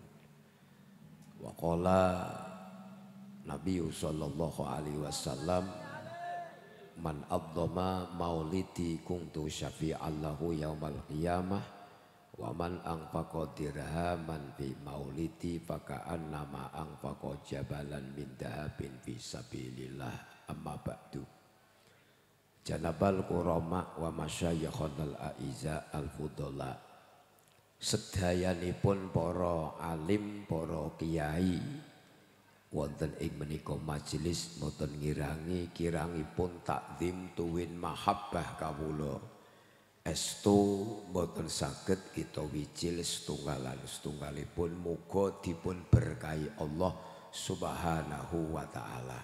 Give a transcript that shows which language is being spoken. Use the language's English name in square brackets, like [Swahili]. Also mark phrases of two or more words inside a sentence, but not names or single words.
[Arabic] وقال النبي صلى الله عليه وسلم من عظم مولدي كنت شفيعا له يوم القيامة ومن أنفق درهما في مولدي فكأنما أنفق جبلا من ذهب في سبيل الله. أما بعد. جناب الكرماء ومشايخنا الأعزاء الفضلاء. [Javanese] Sedayanipun para alim, para kiai wonten ing menika majelis boten ngirangi kirangipun takzim tuwin mahabbah kawula estu boten saged kita wijil setunggalipun muga dipun berkahi Allah [Arabic] سبحانه وتعالى.